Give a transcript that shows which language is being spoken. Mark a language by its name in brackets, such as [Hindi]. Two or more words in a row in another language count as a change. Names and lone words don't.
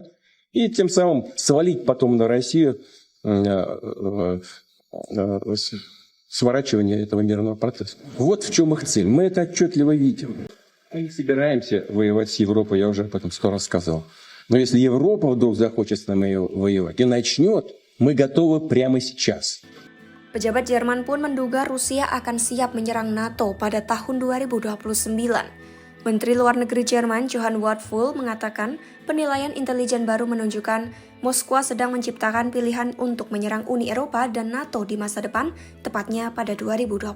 [Russian] И тем самым свалить потом на Россию сворачивание этого мирного процесса. Вот в чем их цель. Мы это отчетливо видим. Мы не собираемся воевать с Европой, я уже об этом 100 раз сказал. Но если Европа вдруг захочет с нами воевать и начнет, мы готовы прямо сейчас. [Indonesian] Pejabat Jerman pun menduga Rusia akan siap menyerang NATO pada tahun 2029. Menteri Luar Negeri Jerman Johann Wadephul mengatakan penilaian intelijen baru menunjukkan Moskwa sedang menciptakan pilihan untuk menyerang Uni Eropa dan NATO di masa depan, tepatnya pada 2029.